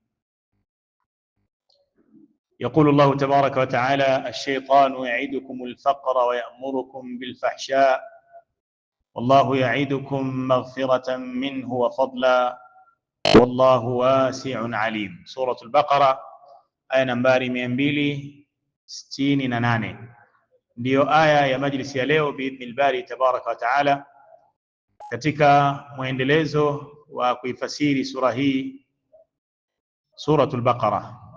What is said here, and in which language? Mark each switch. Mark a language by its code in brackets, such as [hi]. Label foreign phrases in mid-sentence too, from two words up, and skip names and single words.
[ar] يقول الله تبارك وتعالى: الشيطان يعدكم الفقر ويأمركم بالفحشاء والله يعدكم مغفرة منه وفضلا والله واسع عليم. سورة البقرة [sw] aya nambari 268 ndiyo aya ya majlisi ya leo [ar] بإذن الباري تبارك وتعالى, [sw] katika muendelezo wa kuifasiri sura hii, Suratul Baqara.